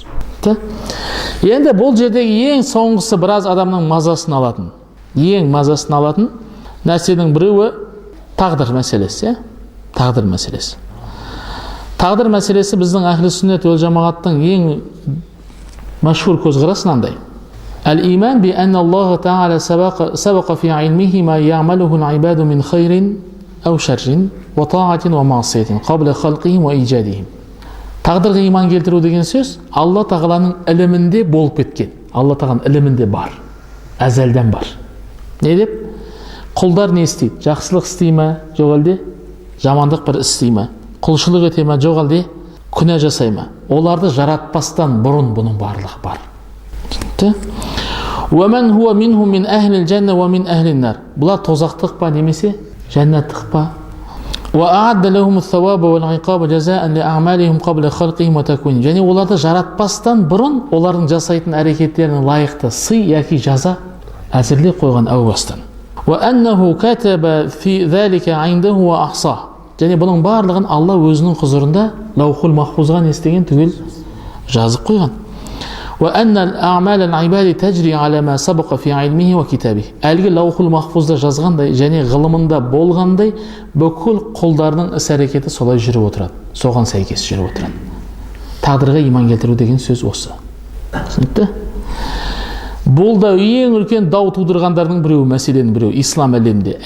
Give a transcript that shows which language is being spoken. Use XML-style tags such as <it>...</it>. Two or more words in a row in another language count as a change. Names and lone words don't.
<kk>Енді бұл жердегі ең соңғысы біраз адамның мазасын алатын, нәрсенің біреуі тағдыр мәселесі. Тағдыр мәселесі. Тағдыр мәселесі біздің әхлі сүннет уәл жамағаттың ең мәшһүр көзқарасы мынандай.</kk> <ar>الإيمان بأن الله تعالى سبق في علمه ما يعمله العباد من خير أو شر وطاعة ومعصية قبل خلقهم وإيجادهم.</ar> <kk>Тағдырға иман келтіру деген сөз Алла тағаланың ілімінде болып кеткен. Алла тағаланың ілімінде бар. Әзәлден бар. Не деп? Құлдар не істейді? Жақсылық істей ме, жоқ әлде жамандық бір істей ме? Құлшылық ете ме, жоқ әлде күнә жасай ма? Оларды жаратпастан бұрын бұның барлығы бар.</kk> <ar>وَمَنْ هُوَ مِنْهُمْ مِنْ أَهْلِ الْجَنَّةِ وَمِنْ أَهْلِ النَّارِ.</ar> <kk>Бұлар тозақтық па немесе жәннаттық па?</kk> <ar>وَأَعَدَّ لَهُمُ الثَّوَابَ وَالْعِقَابَ جَزَاءً لِأَعْمَالِهِمْ قَبْلَ خَلْقِهِمْ وَتَكْوِينِهِمْ.</ar> <kk>Және оларды жаратпастан бұрын олардың жасайтын әрекеттерінің лайықты сый яки жаза әзірлеп қойған әу бастан.</kk> <ar>وَأَنَّهُ كَتَبَ فِي ذَلِكَ عِنْدَهُ وَأَحْصَاهُ.</ar> <kk>Және бұның барлығын Алла өзінің құзырында лаухул махфузға не істеген түгел жазып қойған.</kk> <ar>وَأَنَّ الْأَعْمَالَ الْعِبَادِ تَجْرِي عَلَى مَا سَبَقَ فِي عِلْمِهِ وَكِتَابِهِ.</ar> <kk>Әлгі лаухул махфузда жазғандай және ғылымында болғандай бүкіл құлдардың іс-әрекеті солай жүріп отырады. Соған сәйкес жүріп отырады. тағдырға иман келтіру деген сөз осы. Түсінікті? Бұл да ең үлкен дау тудырғандардың біреуі, мәселенің біреуі ислам әлемінде.</kk>